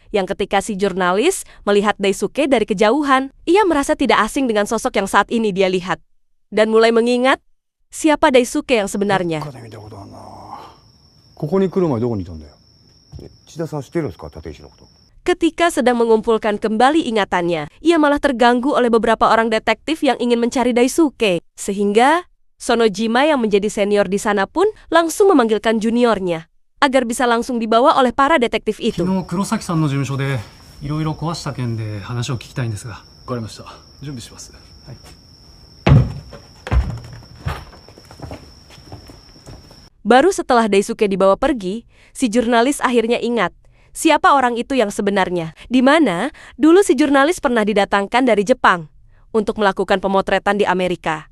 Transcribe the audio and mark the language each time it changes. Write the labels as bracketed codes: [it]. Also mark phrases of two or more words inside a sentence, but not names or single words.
[id] Yang ketika si jurnalis melihat Daisuke dari kejauhan, ia merasa tidak asing dengan sosok yang saat ini dia lihat. Dan mulai mengingat siapa Daisuke yang sebenarnya. [ja] ここに来る前どこにいたんだよ。千田さん知ってるんですか、立石のこと。 [id] Ketika sedang mengumpulkan kembali ingatannya, ia malah terganggu oleh beberapa orang detektif yang ingin mencari Daisuke. Sehingga Sonojima yang menjadi senior di sana pun langsung memanggilkan juniornya agar bisa langsung dibawa oleh para detektif itu. [ja] 昨日黒崎さんの事務所でいろいろ壊した件で話を聞きたいんですが。わかりました。準備します。はい。 [id] Baru setelah Daisuke dibawa pergi, si jurnalis akhirnya ingat siapa orang itu yang sebenarnya, di mana dulu si jurnalis pernah didatangkan dari Jepang untuk melakukan pemotretan di Amerika.